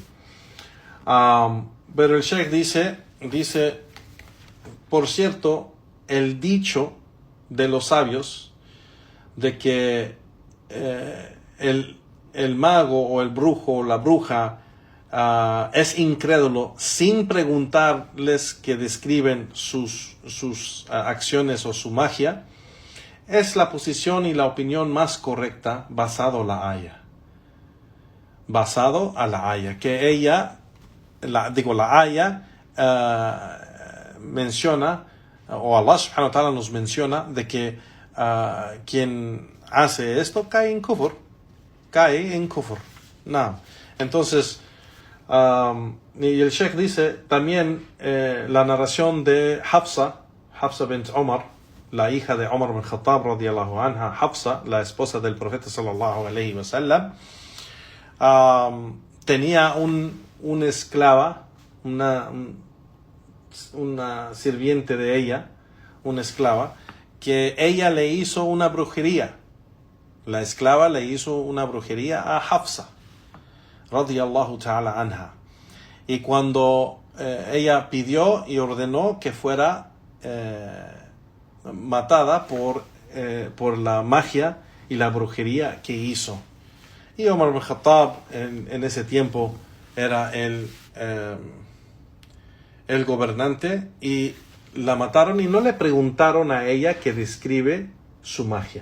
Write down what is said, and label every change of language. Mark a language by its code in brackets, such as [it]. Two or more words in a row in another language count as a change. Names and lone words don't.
[es] Pero el Sheikh dice, por cierto, el dicho de los sabios de que el mago o el brujo o la bruja es incrédulo sin preguntarles que describen sus acciones o su magia, es la posición y la opinión más correcta basado a la aya, que ella, la aya menciona, o [ar] الله سبحانه وتعالى [es] nos menciona, de que quien hace esto cae en kufr. Entonces, y el Sheikh dice también la narración de Hafsa bint Omar, la hija de Omar bin Khattab [ar] رضي الله عنها. [es] Hafsa, la esposa del profeta [ar] صلى الله عليه وسلم, [es] tenía una esclava, una sirviente de ella, una esclava, que ella le hizo una brujería. La esclava le hizo una brujería a Hafsa [ar] رضي الله تعالى عنها. [es] Y cuando ella pidió y ordenó que fuera matada por la magia y la brujería que hizo. Y Omar bin Khattab en ese tiempo era el gobernante, y la mataron, y no le preguntaron a ella que describe su magia.